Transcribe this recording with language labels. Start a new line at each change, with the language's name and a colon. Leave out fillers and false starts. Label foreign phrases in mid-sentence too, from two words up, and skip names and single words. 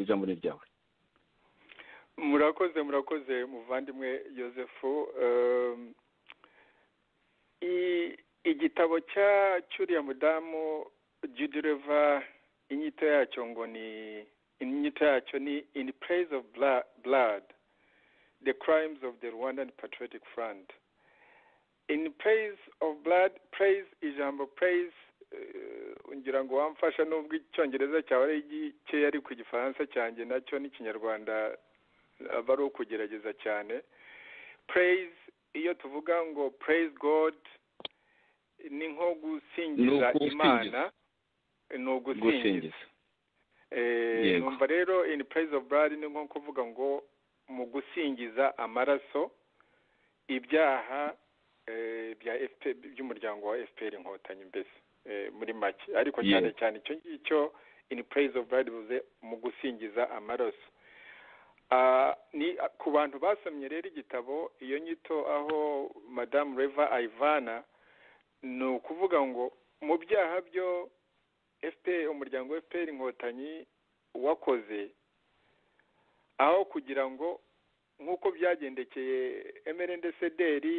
Kinyarwanda: Ijambo ni ryawe. Murakoze muvandimwe Yosefu. Igitabo cy'uriya mudamu Judy Rivers, inyito yacyo ni In Praise of Blood, the crimes of the Rwandan Patriotic Front. In Praise of Blood, praise, ijambo praise, ngira ngo wamfasha nubwo icyongereza cyawe ari gike, ari ku gifaransa cyanjye nacyo n'ikinyarwanda aba ari ukugerageza cyane. Praise, iyo tuvuga ngo
English: praise God,
Kinyarwanda: ni nko gusingiza Imana, ni ugusingiza. Numva rero in praise of blood ni nko kuvuga ngo mu gusingiza amaraso ibyaha bya FPR, by'umuryango wa FPR Inkotanyi mbese muri make, ariko cyane cyane icyo ngicyo in praise of blood bivuze mu gusingiza amaraso. Ni ku bantu basomye rero igitabo, iyo nyito aho Madame Reva Ivana, ni ukuvuga ngo mu byaha byo FPR, umuryango wa FPR Inkotanyi wakoze, aho kugira ngo nk'uko byagendekeye MRND-CDR,